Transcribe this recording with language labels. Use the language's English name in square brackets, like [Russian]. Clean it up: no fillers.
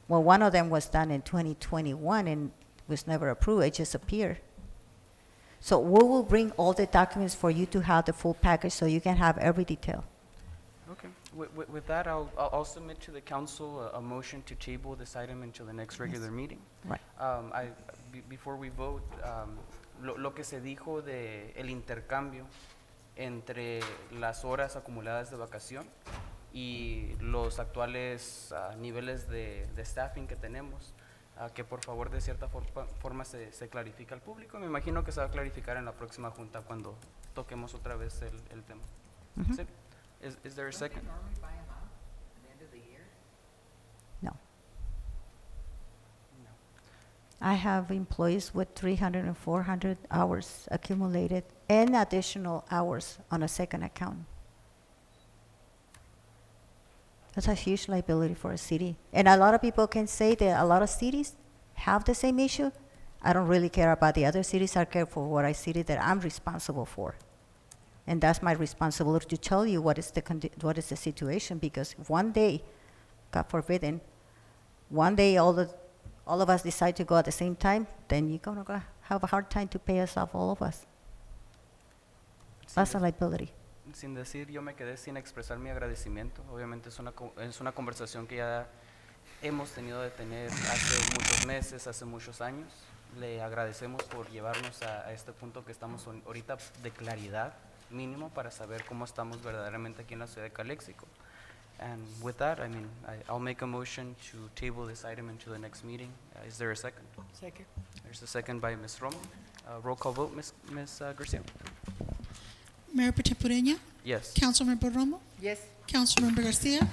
[English] Well, one of them was done in 2021 and was never approved. It just appeared. So we will bring all the documents for you to have the full package so you can have every detail. Okay. With that, I'll submit to the council a motion to table this item until the next regular meeting. Right. Before we vote, [Spanish] lo que se dijo de el intercambio entre las horas acumuladas de vacación y los actuales niveles de staffing que tenemos, que por favor de cierta forma se clarifica al público. Me imagino que se va a clarificar en la próxima junta cuando toquemos otra vez el tema. Mhm. ¿Sí? [English] Is there a second? Don't they normally buy them out at the end of the year? No. I have employees with 300 and 400 hours accumulated and additional hours on a second account. That's a huge liability for a city. And a lot of people can say that a lot of cities have the same issue. I don't really care about the other cities. I care for what I city that I'm responsible for. And that's my responsibility to tell you what is the situation, because one day, God forbid, one day all of us decide to go at the same time, then you're going to have a hard time to pay us off, all of us. That's a liability. [Spanish] Sin decir, yo me quedé sin expresar mi agradecimiento. Obviamente es una conversación que ya hemos tenido de tener hace muchos meses, hace muchos años. Le agradecemos por llevarnos a este punto que estamos ahorita de claridad mínimo para saber cómo estamos verdaderamente aquí en la ciudad de Calexico. [English] And with that, I'll make a motion to table this item into the next meeting. Is there a second? Second. There's a second by Ms. Romo. Roll call vote, Ms. Garcia. Mayor Pro Tem Ureña, Yes. Councilmember Romo, Yes. Councilmember Garcia,